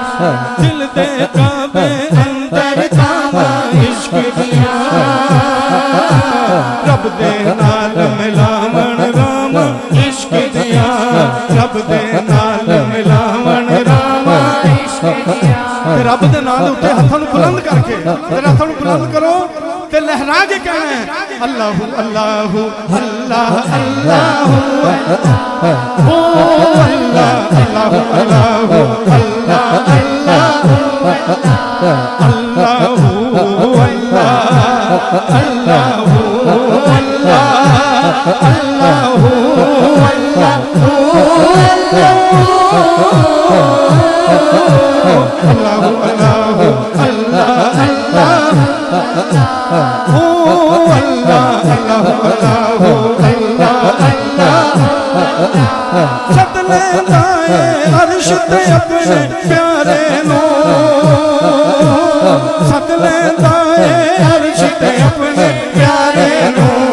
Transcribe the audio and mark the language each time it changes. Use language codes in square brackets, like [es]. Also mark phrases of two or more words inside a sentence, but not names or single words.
[pa] ਦਿਲ ਦੇ ਕਾਬੇ ਅੰਦਰ ਥਾਮਾ ਇਸ਼ਕ ਦਿਆ, ਰੱਬ ਦੇ ਨਾਲ ਮਿਲਾਵਣ ਰਾਮਾ ਇਸ਼ਕ ਦਿਆ, ਰੱਬ ਦੇ ਨਾਲ ਮਿਲਾਵਣ ਰਾਮਾ ਇਸ਼ਕ ਦਿਆ। ਰੱਬ ਦੇ ਨਾਲ ਉੱਤੇ ਹੱਥਾਂ ਨੂੰ ਬੁਲੰਦ ਕਰਕੇ ਤੇਰੇ ਹੱਥਾਂ ਨੂੰ ਬੁਲੰਦ ਕਰੋ ਤੇ ਲਹਿਰਾ ਕੇ ਕਹਿਣਾ ਹੈ [ar] اللهُ اللهُ الله اللهُ او الله اللهُ اللهُ الله اللهُ اللهُ الله اللهُ الله اللهُ اللهُ اللهُ الله الله او الله اللهُ اللهُ الله الله. [pa] ਸੱਦ ਲੈਂਦਾ ਹੈ ਅਰਸ਼ ਤੇ ਅਪਣੇ ਪਿਆਰੇ ਨੋ, ਸੱਦ ਲੈਂਦਾ ਹੈ ਅਰਸ਼ ਤੇ ਅਪਣੇ ਪਿਆਰੇ ਨੋ।